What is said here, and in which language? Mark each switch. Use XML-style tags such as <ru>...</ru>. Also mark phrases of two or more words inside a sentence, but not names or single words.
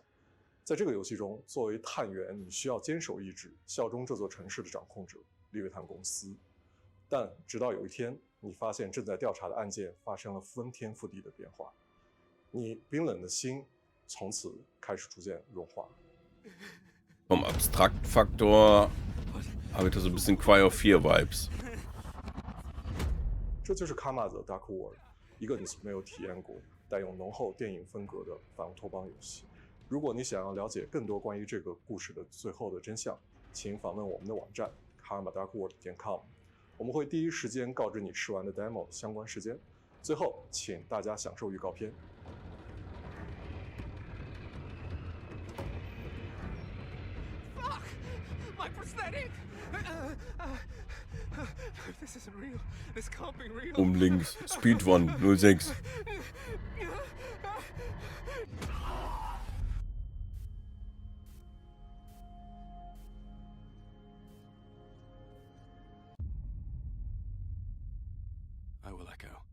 <zh>在这个游戏中，作为探员，你需要坚守意志，效忠这座城市的掌控者利维坦公司。但直到有一天，你发现正在调查的案件发生了翻天覆地的变化，你冰冷的心从此开始逐渐融化。</zh> <de>Vom Abstraktfaktor habe ich da so ein bisschen Cry of Fear Vibes.</de> <zh>这就是 Karma the Dark World，一个你从没有体验过、带有浓厚电影风格的反乌托邦游戏。如果你想要了解更多关于这个故事的最后的真相，请访问我们的网站 karmadarkworld.com， 我们会第一时间告知你试玩的 demo 相关时间。最后，请大家享受预告片。</zh> <en>Fuck! My prosthetic! This isn't real. This can't be real. Links, Speedrun 06. I will echo.</en>